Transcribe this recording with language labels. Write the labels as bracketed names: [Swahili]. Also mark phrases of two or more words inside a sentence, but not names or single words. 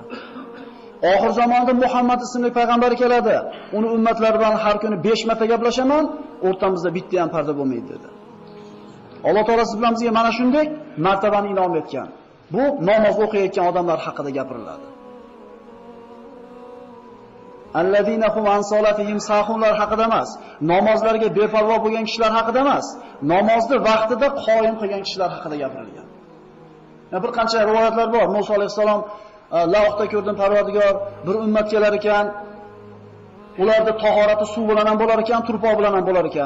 [Uzbek] Oxir zamonda Muhammad ismli payg'ambar keladi. Uni ummatlari bilan har kuni 5 marta gaplashaman, o'rtamizda bitta ham farda bo'lmaydi dedi. Alloh taolo siz bilan bizga mana shunday martabani inom etgan. Bu namoz o'qiyotgan odamlar haqida gapiriladi. [Arabic] الذين هم عن صلاتهم [Uzbek] sahunlar haqida emas, namozlarga beparvo bo'lgan kishilar haqida emas, namozni vaqtida qoyim qilgan kishilar haqida gapirilgan. Bir qancha rivoyatlar bor. Musa alayhissalom lavhda ko'rdim, Parvardigor bir ummat kelar ekan, ularda tahorati suv bilan ham bo'lar ekan, turpoq bilan ham bo'lar ekan.